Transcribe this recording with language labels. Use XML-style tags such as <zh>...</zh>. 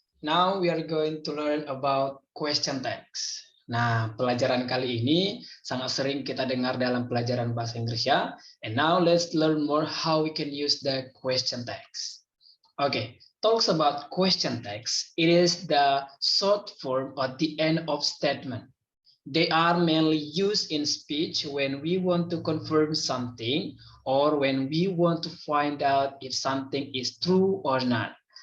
<en>Now we are going to learn about question text.</en> <id>Nah, pelajaran kali ini sangat sering kita dengar dalam pelajaran bahasa Inggris ya.</id> <en>And now let's learn more how we can use the question text. Okay, talks about question text. It is the short form at the end of statement. They are mainly used in speech when we want to confirm something or when we want to find out if something is true or not.</en>